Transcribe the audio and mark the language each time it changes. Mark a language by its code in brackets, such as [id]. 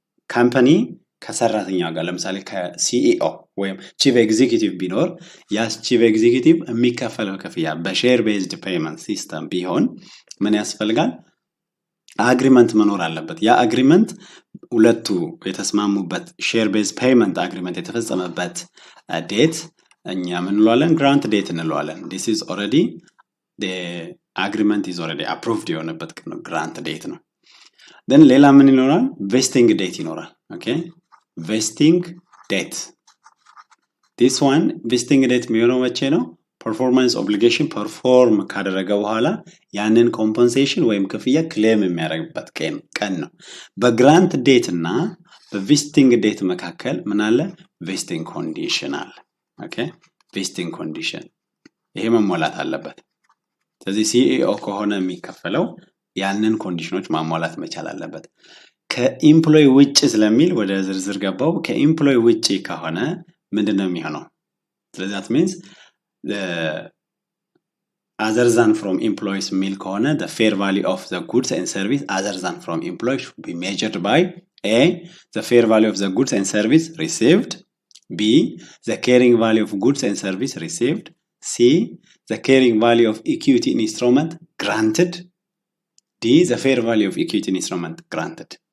[am] ካምፓኒ ከሰራተኛው ጋር ለምሳሌ ከሲኢኦ ወይም ቺፍ ኤግዚኪዩቲቭ ቢኖር ያስ ቺፍ ኤግዚኪዩቲቭ የሚከፈለው ክፍያ በሼር ቤዝድ ፔመንት ሲስተም ቢሆን ምን ያስፈልጋል አግሪመንት መኖር አለበት ያ አግሪመንት ሁለቱ የተስማሙበት ሼር ቤዝ ፔመንት አግሪመንት የተፈጸመበት ዴት እኛ ምን እንለዋለን? ግራንት ዴት እንለዋለን። [en] this is already the agreement is already approved [am] የሆነበት ግራንት ዴት ነው። then ሌላ ምን ይኖራል? [en] vesting date [am] ይኖራል። [en] okay vesting date this one vesting date [am] የሚሆነው መቼ ነው? performance obligation perform ካደረገ በኋላ ያንን compensation ወይም ክፍያ claim የሚያደርግበት ቀን ነው። በግራንት ዴት እና በvesting date መካከል ምን አለ? vesting condition አለ። okay vesting condition ይሄ መሟላት አለበት። ስለዚህ CEO ከሆነ የሚከፈለው ያንን ኮንዲሽኖች ማሟላት መቻል አለበት። ከኤምፕሎይ ውጪ ስለሚል ወደ ዝርዝር ገባው። ከኤምፕሎይ ውጪ ከሆነ ምንድነው የሚሆነው? ስለዚህ [en] that means the other than from employees [am] ሚል ከሆነ [en] the fair value of the goods and service other than from employees should be measured by A the fair value of the goods and service received, B the carrying value of goods and service received, C the carrying value of equity instrument granted, D the fair value of equity instrument granted.